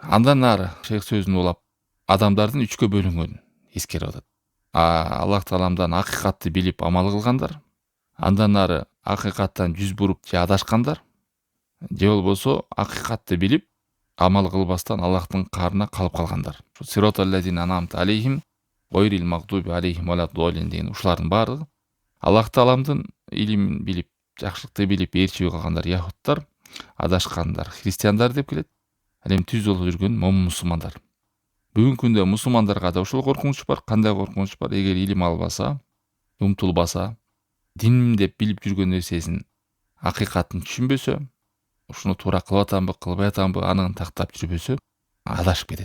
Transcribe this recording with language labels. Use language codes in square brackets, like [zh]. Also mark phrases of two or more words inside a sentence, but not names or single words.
[ky] Андан ары шейх сөзүн улап адамдардын 3кө бөлүнгөнүн эскерип атат. Аллах Тааламдан акыйкатты билип амал кылгандар, андан ары акыйкаттан жүз буруп же адашкандар, же болбосо акыйкатты билип амал кылбастан Аллахтын каарына калып калгандар. [ar] صراط الذين أنعمت عليهم غير المغضوب عليهم ولا الضالين [ky] деген ушулардын баардыгы Аллах Тааламдын илимин билип, жакшылыкты билип ээрчип калгандар яхуттар, адашкандар христиандар деп келет. Ал эми түз жолдо жүргөн момун мусулмандар. Бүгүнкү күндө мусулмандарга да ушул коркунуч бар. Кандай коркунуч бар? Эгер илим албаса, умтулбаса, диним деп билип жүргөн нерсесин акыйкатын түшүнбөсө, ушуну туура кылып атамбы, кылбай атамбы анын тактап жүрбөсө, адашып кетет.